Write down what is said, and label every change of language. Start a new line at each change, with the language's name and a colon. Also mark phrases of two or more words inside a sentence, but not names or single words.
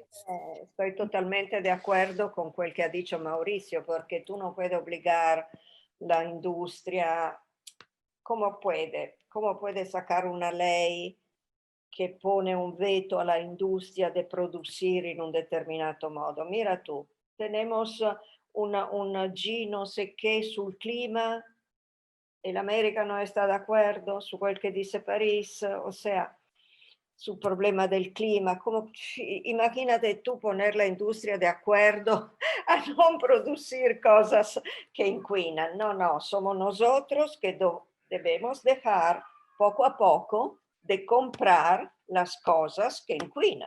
Spanish: Estoy totalmente de acuerdo con quel que ha dicho Mauricio, porque tú no puedes obligar la industria. ¿Cómo puede sacar una ley que pone un veto a la industria de producir en un determinato modo? Mira tú, tenemos un G no sé qué
Italian: sul clima e l'America non sta d'accordo su quel che dice
Spanish: París, o sea,
Italian: sul problema del clima.
Spanish: Imagínate tú poner la industria de acuerdo a no producir cosas que inquinan. No, no, somos nosotros que debemos dejar poco a poco de comprar las cosas que inquinan.